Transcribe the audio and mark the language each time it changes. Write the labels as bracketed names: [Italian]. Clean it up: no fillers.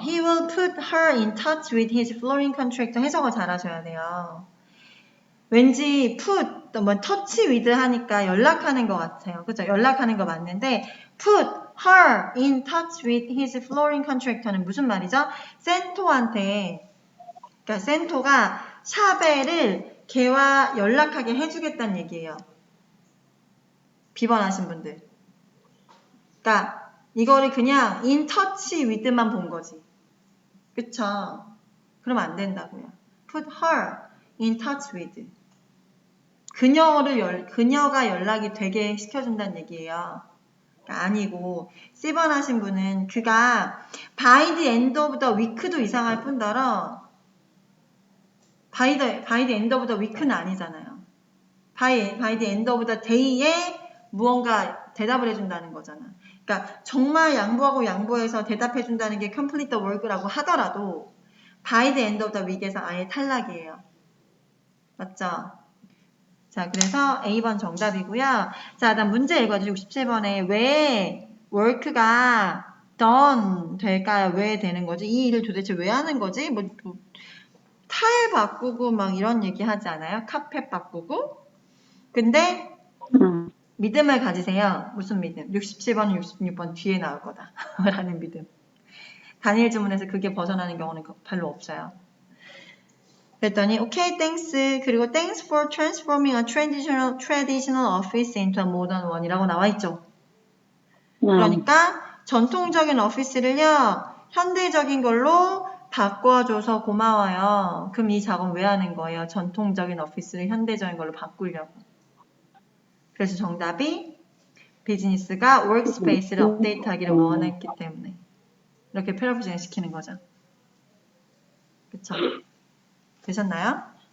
[English] He will put her in touch with his flooring contractor. [Korean] 해석을 잘 하셔야 돼요. 왠지 put, touch with 하니까 연락하는 것 같아요. 그죠? 연락하는 거 맞는데 [English] put her in touch with his flooring contractor [Korean] 는 무슨 말이죠? 센토한테 그러니까 센토가 샤벨을 걔와 연락하게 해주겠다는 얘기예요. B번 하신 분들. 그러니까 이거를 그냥 [English] in touch with [Korean] 만 본 거지. 그쵸? 그러면 안 된다고요. [English] put her in touch with. [Korean] 그녀가 연락이 되게 시켜준다는 얘기예요. 그러니까 아니고 C번 하신 분은 그가 [English] by the end of the week [Korean] 도 이상할 뿐더러 by the end of the week는 아니잖아요. [English] by the end of the day [Korean] 에 무언가 대답을 해준다는 거잖아. 그러니까 정말 양보해서 대답해준다는 게 [English] complete the work [Korean] 라고 하더라도 [English] by the end of the week [Korean] 에서 아예 탈락이에요. 맞죠? 자, 그래서 A번 정답이고요. 자, 다음 문제 읽어주시고 67번에 왜 work가 done 될까요? 왜 되는 거지? 이 일을 도대체 왜 하는 거지? 타일 바꾸고 막 이런 얘기 하지 않아요? 카펫 바꾸고? 근데 믿음을 가지세요. 무슨 믿음? 67번, 66번 뒤에 나올 거다. 라는 믿음. 단일 주문에서 그게 벗어나는 경우는 별로 없어요. 그랬더니 [English] okay, thanks. [Korean] 그리고 [English] thanks for transforming a traditional office into a modern one [Korean] 이라고 나와 있죠. 그러니까 전통적인 오피스를요. 현대적인 걸로 바꿔줘서 고마워요. 그럼 이 작업 왜 하는 거예요? 전통적인 오피스를 현대적인 걸로 바꾸려고. 그래서 정답이 비즈니스가 워크스페이스를 업데이트하기를 원했기 때문에 이렇게 패러프레이징 시키는 거죠. 그쵸? 되셨나요?